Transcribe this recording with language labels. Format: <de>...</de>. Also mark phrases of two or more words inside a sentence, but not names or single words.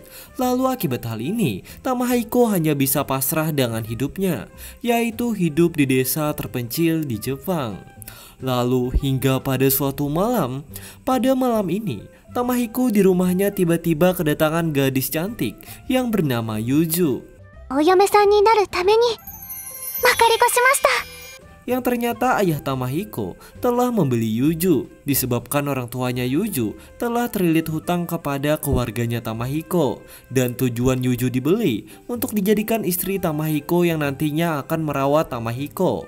<id>Lalu akibat hal ini, Tamahiko hanya bisa pasrah dengan hidupnya, yaitu hidup di desa terpencil di Jepang. Lalu hingga pada suatu malam, pada malam ini Tamahiko di rumahnya tiba-tiba kedatangan gadis cantik yang bernama Yuju.</id> <ja>お嫁さんになるためにまかり越しました。</ja> <id>Yang ternyata ayah Tamahiko telah membeli Yuju disebabkan orang tuanya Yuju telah terlilit hutang kepada keluarganya Tamahiko, dan tujuan Yuju dibeli untuk dijadikan istri Tamahiko yang nantinya akan merawat Tamahiko.</id>